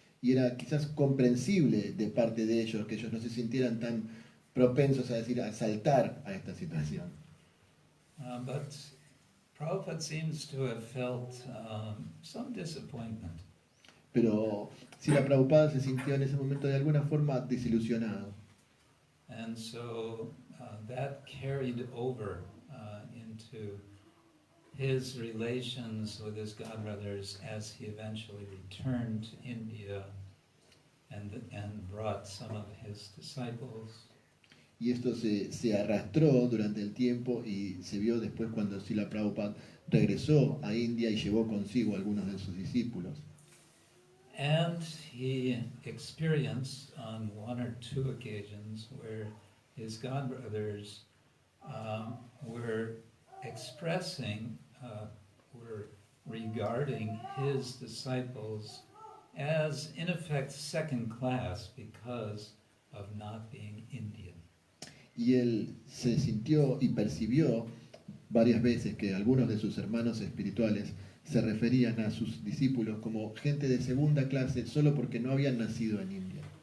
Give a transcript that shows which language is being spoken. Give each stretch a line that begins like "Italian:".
Spanish: Y era quizás comprensible de parte de ellos que ellos no se sintieran tan propensos a saltar a esta situación.
English: But Prabhupada seems to have felt some disappointment.
Spanish: Pero Srila Prabhupada se sintió en ese momento de alguna forma desilusionado.
English: And so that carried over into his relations with his godbrothers as he eventually returned to India and brought some of his disciples.
Spanish: Y esto se arrastró durante el tiempo y se vio después cuando Srila Prabhupada regresó a India y llevó consigo a algunos de sus discípulos.
English: And he experienced on one or two occasions where his godbrothers were expressing, were regarding his disciples as, in effect, second class because of not being Indian.
Spanish: Y él se sintió y percibió varias veces que algunos de sus hermanos espirituales se referían a sus discípulos como gente de segunda clase solo porque no habían nacido en India.